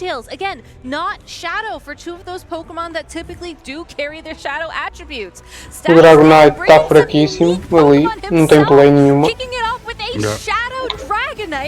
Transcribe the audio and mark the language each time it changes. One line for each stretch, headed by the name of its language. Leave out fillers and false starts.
English: Again, not Shadow for 2 of those Pokemon that typically do carry their Shadow attributes.
Portuguese: O Dragonite está fraquíssimo ali, não tem play nenhuma.
English: Kicking it off with a Shadow Dragon